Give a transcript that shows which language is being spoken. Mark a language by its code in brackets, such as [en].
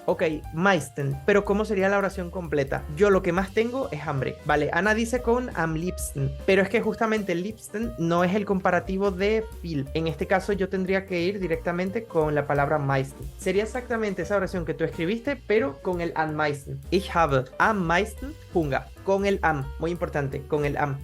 [es] Ok, meisten. Pero ¿cómo sería la oración completa? Yo lo que más tengo es hambre. Vale, Ana dice con am liebsten. Pero es que justamente liebsten no es el comparativo de viel. En este caso yo tendría que ir directamente con la palabra meisten. Sería exactamente esa oración que tú escribiste, pero con el am meisten. [de] Ich habe am meisten Hunger. [es] Con el am, muy importante, con el am.